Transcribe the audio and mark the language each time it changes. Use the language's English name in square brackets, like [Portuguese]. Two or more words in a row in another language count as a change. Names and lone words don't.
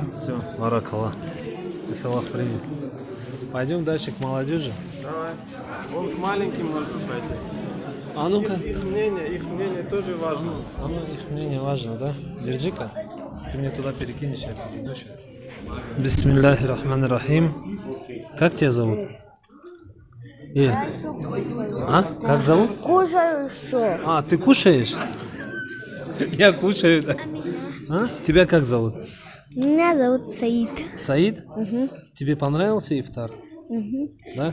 [Russian] Все, баракаллах. Пусть Аллах примет. Пойдем дальше к молодежи. Давай. Он к маленьким может пойти. А ну-ка. Их мнение тоже важно. А ну, их мнение важно, да? Держи-ка. Ты мне туда перекинешь, я перейду сейчас. [Arabic] بسم الله الرحمن الرحيم. [Russian] Как тебя зовут? А? Как зовут? Кушаю еще. А, ты кушаешь? Я кушаю. Да. А? Тебя как зовут? Меня зовут Саид. Саид? Тебе понравился ифтар? Да?